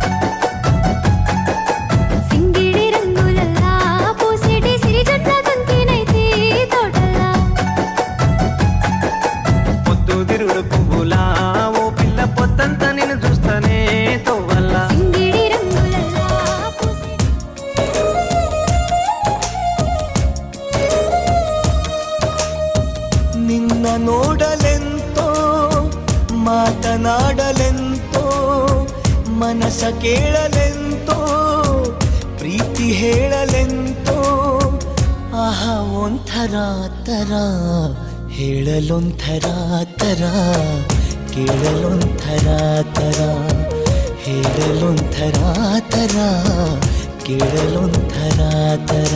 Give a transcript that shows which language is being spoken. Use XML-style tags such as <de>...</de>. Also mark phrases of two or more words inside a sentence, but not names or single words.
<te>సింగిడి రంగులల్లా పూసిటి సిరిజట్ల కంకినైతి తోటల్లా పొద్దు తిరుగుడు పువ్వులా ఓ పిల్ల పొద్దంతా నేను చూస్తానే తొవ్వల్లా సింగిడి రంగులల్లా పూసిటి</te> <kn>ನಿನ್ನ ನೋಡಲೆಂತೋ ಮಾತನಾಡಲೆಂತೋ ಮನಸ ಕೇಳಲೆಂತೋ ಪ್ರೀತಿ ಹೇಳಲೆಂತೋ ಆಹಾ ಒಂಥರ ತರ ಹೇಳಲೊಂಥರ ತರ ಕೇಳಲೊಂಥರ ತರ ಹೇಳಲೊಂಥರ ತರ ಕೇಳಲೊಂಥರ ತರ</kn>